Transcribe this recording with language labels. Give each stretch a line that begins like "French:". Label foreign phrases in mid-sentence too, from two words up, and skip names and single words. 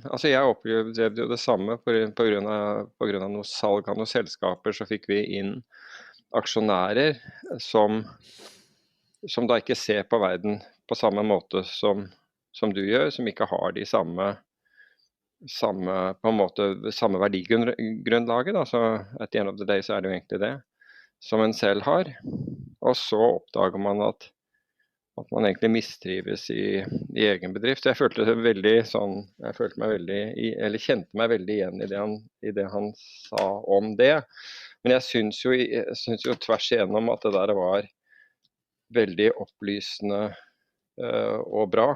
Norwegian: Altså jeg opplevde jo det samme på grunn av noe salg av noen selskaper, så fikk vi inn aksjonærer som da ikke ser på verden på samme måte som du gjør, som ikke har de samme verdigrunnlaget, da. Så
English: at the end of the day
Norwegian: så det jo egentlig det som en selv har. Og så oppdager man at man egentlig mistrives i egen bedrift. Jeg følte meg veldig kjente meg veldig igjen i det han sa om det. Men jeg synes jo tvers igjennom at det der var veldig opplysende og bra.